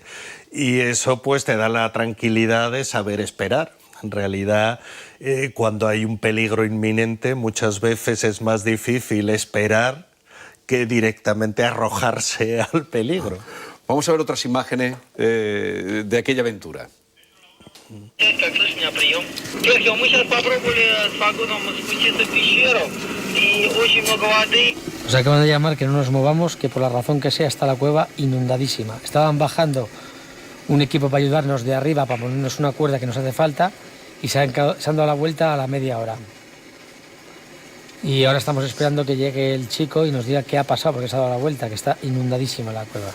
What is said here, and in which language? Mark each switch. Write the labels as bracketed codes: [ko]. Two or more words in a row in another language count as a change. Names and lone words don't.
[es] Y eso pues te da la tranquilidad de saber esperar. En realidad, cuando hay un peligro inminente, muchas veces es más difícil esperar que directamente arrojarse al peligro. Vamos a ver otras imágenes de aquella aventura. [ru] Как слышишь меня, прием? Серхио, мы сейчас попробовали с Фагуном спуститься в пещеру, и очень много воды. [es] Nos acaban de llamar que no nos movamos, que por la razón que sea está la cueva inundadísima. Estaban bajando un equipo para ayudarnos de arriba, para ponernos una cuerda que nos hace falta, y se han dado la vuelta a la media hora. Y ahora estamos esperando que llegue el chico y nos diga qué ha pasado, porque se ha dado la vuelta, que está inundadísima la cueva.